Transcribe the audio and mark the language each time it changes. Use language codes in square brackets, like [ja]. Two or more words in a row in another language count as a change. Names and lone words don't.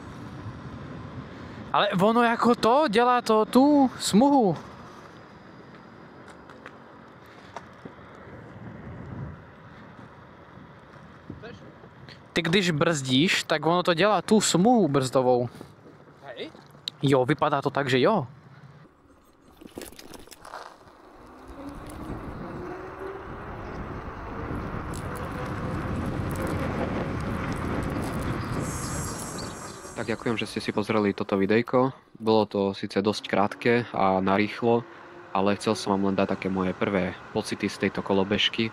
[cs] Ale ono jako to, dělá to tu smuhu. Ty když brzdíš, tak ono to dělá tu smuhu brzdovou. [sk] Hej? [cs] Jo, vypadá to tak, že jo. [sk] Tak ďakujem, že ste si pozreli toto videjko. Bolo to síce dosť krátke a narýchlo, ale chcel som vám len dať také moje prvé pocity z tejto kolobežky.